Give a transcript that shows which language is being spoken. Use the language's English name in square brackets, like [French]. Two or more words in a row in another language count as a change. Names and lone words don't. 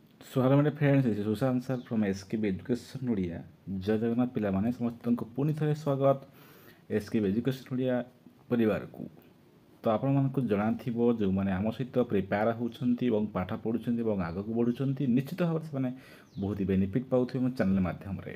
[English] So hello my friends, this is Sushant sir from SKB Education Odia. [Odia] ଜୟ ଜଗନ୍ନାଥ ପିଲାମାନେ ସମସ୍ତଙ୍କୁ ପୁଣି ଥରେ ସ୍ୱାଗତ SKB Education Odia ପରିବାରକୁ। ତ ଆପଣମାନଙ୍କୁ ଜଣାଥିବ ଯେଉଁମାନେ ଆମ ସହିତ ପ୍ରିପେୟାର ହେଉଛନ୍ତି ଏବଂ ପାଠ ପଢ଼ୁଛନ୍ତି ଏବଂ ଆଗକୁ ବଢ଼ୁଛନ୍ତି ନିଶ୍ଚିତ ଭାବରେ ସେମାନେ ବହୁତ ବେନିଫିଟ୍ ପାଉଥିବେ ମୋ ଚ୍ୟାନେଲ୍ ମାଧ୍ୟମରେ।